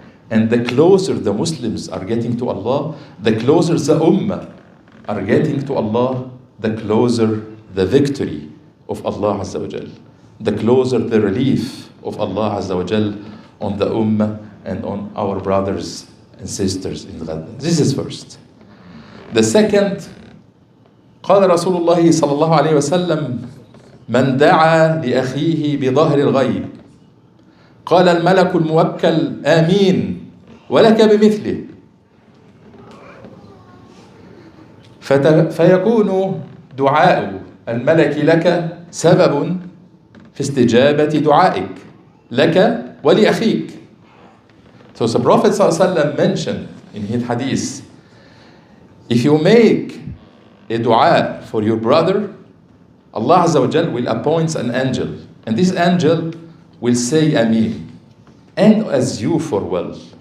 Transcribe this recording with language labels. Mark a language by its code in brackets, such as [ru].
[en] And the closer the Muslims are getting to Allah, the closer the ummah are getting to Allah, the closer the victory of Allah Azza wa Jal, the closer the relief of Allah Azza wa Jal on the ummah and on our brothers and sisters in Gaza. This is first. The second, [ar] قال رسول الله صلى الله عليه وسلم من دعا لأخيه بظهر الغيب قال الملك الموكل آمين ولك بمثله فيكون دعاء الملك لك سبب في استجابة دعائك لك ولأخيك. [en] So the Prophet ﷺ mentioned in his hadith, if you make a dua for your brother, Allah Azza wa Jal will appoint an angel, and this angel will say Ameen, and as you for well.